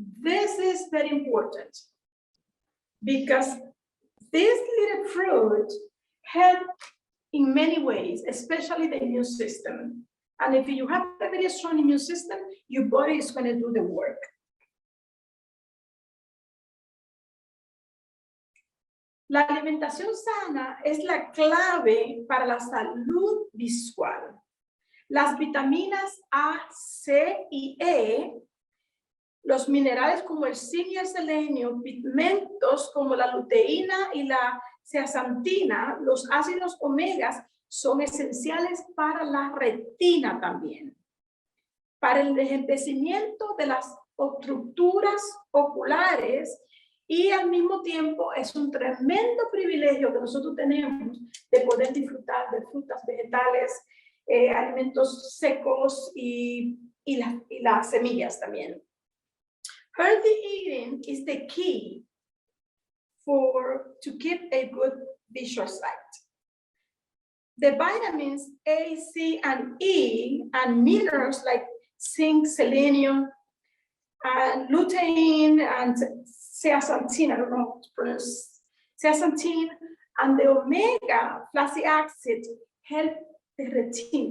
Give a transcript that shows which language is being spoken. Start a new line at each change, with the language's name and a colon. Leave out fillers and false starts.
English: This is very important because this little fruit help in many ways, especially the immune system. And if you have a very strong immune system, your body is going to do the work.
Spanish: La alimentación sana es la clave para la salud visual. Las vitaminas A, C y E, los minerales como el zinc y el selenio, pigmentos como la luteína y la zeaxantina, los ácidos omegas son esenciales para la retina también, para el envejecimiento de las estructuras oculares y al mismo tiempo es un tremendo privilegio que nosotros tenemos de poder disfrutar de frutas, vegetales, alimentos secos y las semillas también.
English: Healthy eating is the key to keep a good visual sight. The vitamins A, C, and E, and minerals like zinc, selenium, and lutein, and zeaxanthin, I don't know how to pronounce, zeaxanthin, and the omega fatty acid help the retina.